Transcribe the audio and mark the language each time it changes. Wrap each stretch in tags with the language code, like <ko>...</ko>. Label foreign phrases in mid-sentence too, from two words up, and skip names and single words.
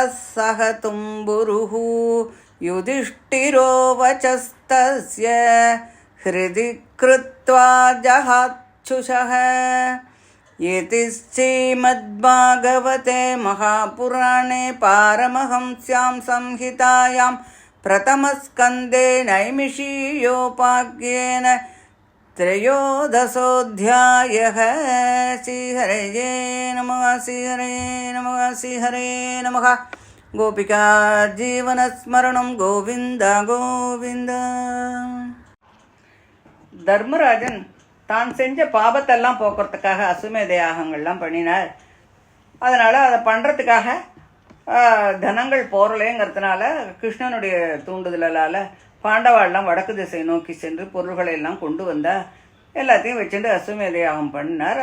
<sa>सह तुम्बुरुः युधिष्ठिरो वचस्तस्य हृदि कृत्वा जहात्सुषः इति श्रीमद्भागवते महापुराणे पारमहंस्यां संहितायां प्रथमस्कन्धे नैमिषीयोपाख्येन त्रयोदशोऽध्यायः। श्रीहरये नमः श्रीहरये नमः श्रीहरये नमः। गोपिका जीवनस्मरणं गोविन्द गोविन्द.</sa> <ta>தர்மராஜன் தான் செஞ்ச பாபத்தெல்லாம் போக்குறதுக்காக அசுமேத யாகங்கள்லாம் பண்ணினார். அதனால் அதை பண்ணுறதுக்காக தனங்கள் போரலேங்கிறதுனால கிருஷ்ணனுடைய தூண்டுதலால் பாண்டவாள்லாம் வடக்கு திசை நோக்கி சென்று பொருள்களை எல்லாம் கொண்டு வந்தால் எல்லாத்தையும் வச்சுட்டு அசுமேத யாகம் பண்ணினார்.</ta>